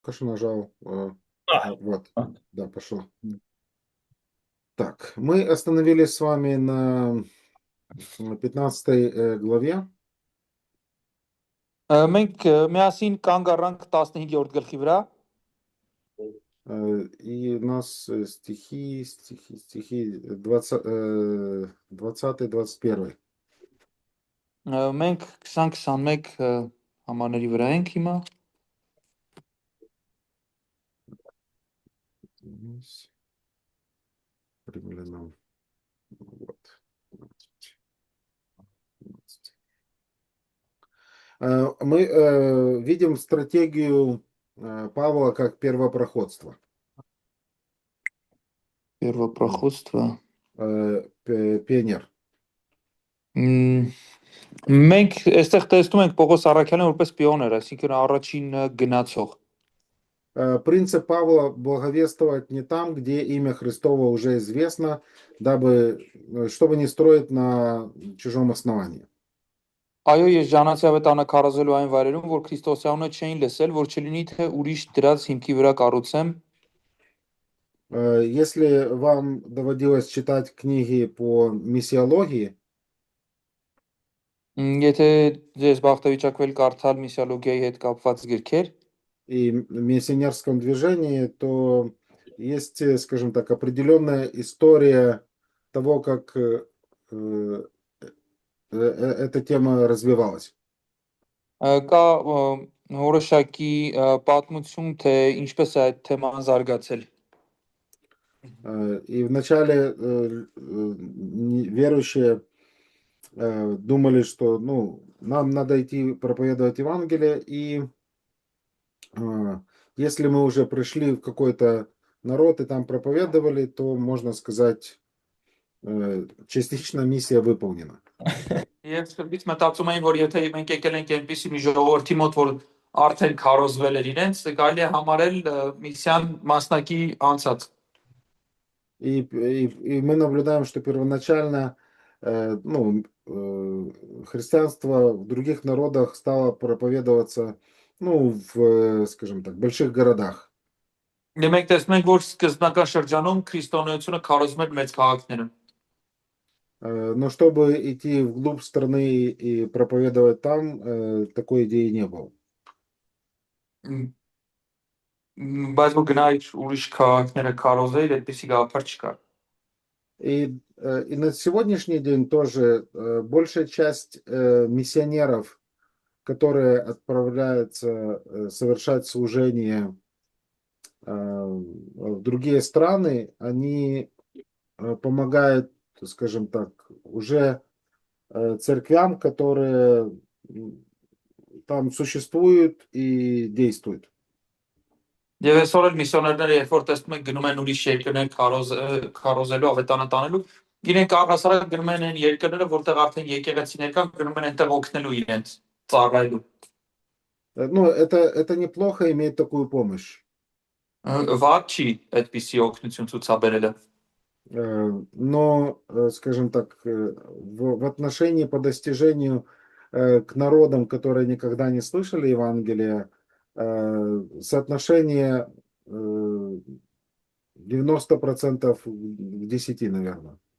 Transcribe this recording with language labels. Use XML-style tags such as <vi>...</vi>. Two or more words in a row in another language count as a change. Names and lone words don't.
<ru>Каша нажал. Вот, да, пошло. Так, мы остановились с вами на 15 главе.</ru> <hy>Մենք միասին կանգ առանք 15-րդ գլխի վրա։</hy> <ru>И у нас стихи 20-21.</ru> <hy>Մենք 20-21 համարների վրա ենք հիմա։</hy> <ru>Примерно, вот. Мы видим стратегию Павла как первопроходство. Первопроходство. Пионер.</ru> <hy>Մենք այստեղ տեսնում ենք Պողոս Առաքյալին որպես պիոներ, այսինքն առաջին գնացող։</hy> <ru>Принцип Павла благовествовать не там, где имя Христово уже известно, чтобы не строить на чужом основании.</ru> <hy>Այո, ես Ժանացի ավետարանը քարոզելու այն վայրերում, որ Քրիստոսյանունը չէին լսել, որ չլինի թե ուրիշ դրած հիմքի վրա կառուցեմ։</hy> <ru>Если вам доводилось читать книги по миссиологии,</ru> <hy>Եթե ձեզ բախտավիճակվել կարդալ միսիոլոգիայի հետ կապված գրքեր,</hy> <ru>и миссионерском движении, то есть, скажем так, определенная история того, как эта тема развивалась.</ru> <hy>Կա որոշակի պատմություն, թե ինչպես է այդ թեման զարգացել։</hy> <ru>И вначале верующие думали, что нам надо идти проповедовать Евангелие, и если мы уже пришли в какой-то народ и там проповедовали, то, можно сказать, частично миссия выполнена.</ru> <hy>Ես սկզբից մտածում եմ, որ եթե մենք եկել ենք այնպիսի մի ժողովրդի մոտ, որ արդեն քարոզվել էր իրենց, կարելի է համարել միսիան մասնակի անցած։</hy> <ru>И мы наблюдаем, что первоначально христианство в других народах стало проповедоваться, в, скажем так, больших городах.</ru> <hy>Մենք տեսնում ենք, որ սկզբնական շրջանում քրիստոնեությունը քարոզում էր մեծ քաղաքներում։</hy> <ru>Но чтобы идти вглубь страны и проповедовать там, такой идеи не было.</ru> <hy>Բայց որ գնայր ուրիշ քաղաքները քարոզել, այդպեսի գաղափար չկար։</hy> <ru>И на сегодняшний день тоже большая часть миссионеров, которые отправляются совершать служение в другие страны, они помогают, скажем так, уже церквям, которые там существуют и действуют.</ru> <hy>Եվ այսօր էլ միսիոներները երբ որ տեսնում են գնում են ուրիշ երկրներ քարոզելու, ավետարան տանելու, իրենք առհասարակ գնում են այն երկրները, որտեղ արդեն եկեղեցիներ կան, գնում են այնտեղ օգնելու իրենց, ծառայելու։</hy> <ru>Это неплохо иметь такую помощь.</ru> <hy>Վատ չի այդպիսի օգնություն ցուցաբերելը։</hy> <ru>Но, скажем так, в отношении по достижению к народам, которые никогда не слышали Евангелия, соотношение 90% к 10, наверное.</ru>